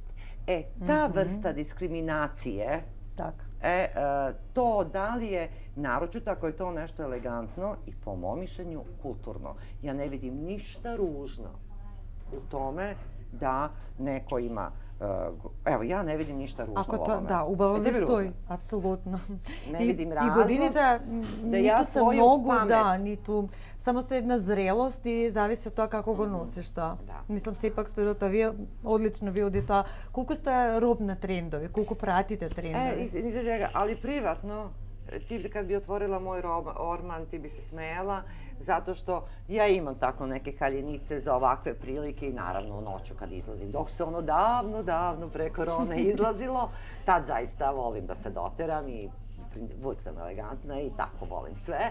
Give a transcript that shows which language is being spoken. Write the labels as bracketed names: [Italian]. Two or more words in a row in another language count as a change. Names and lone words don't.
[Serbian] Ta vrsta diskriminacije, to da li je, naročito ako je to nešto elegantno i po mom mišljenju kulturno. Ja ne vidim ništa ružno u tome da neko ima, evo, ja ne vidim ništa ružno u ovome. [Macedonian] Да, убаво ви стои, апсолутно. [Serbian] Не видим разлог. [Macedonian] И годините ниту се многу, ниту само се една зрелост и зависи од тоа како го носиш тоа. Мислам се ипак стои до тоа, вие одлично видите тоа. Колку сте роб на трендови, колку пратите трендови? [Serbian] Ali privatno, ti kad bi otvorila moj orman, ti bi se smejala, zato što ja imam tako neke haljinice za ovakve prilike i naravno u noću kad izlazim. Dok se ono davno pre korone izlazilo, tad zaista volim da se doteram i uvijek sam elegantna i tako volim sve.